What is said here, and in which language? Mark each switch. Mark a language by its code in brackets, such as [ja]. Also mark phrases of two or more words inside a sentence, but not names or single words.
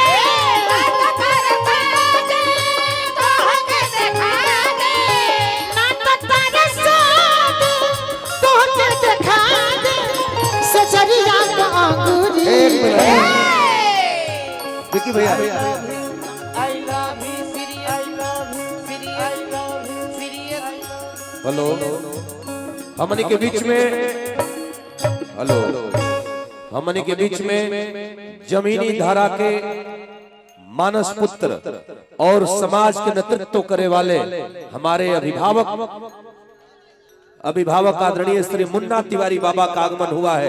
[bho] ना तो तारा सादे तोहके देखा दे ना तो तारा सादे तोहके देखा दे सजरिया का अंगूरी एक मिनट विकी भैया [en] I love you, Siri, I love you, Siri, I love you, Siri, I love you. [bho] हेलो हमने के बीच में हेलो हमने के बीच में जमीनी धारा के मानस पुत्र और समाज के नेतृत्व करे वाले हमारे अभिभावक आदरणीय श्री मुन्ना तिवारी बाबा का आगमन हुआ है।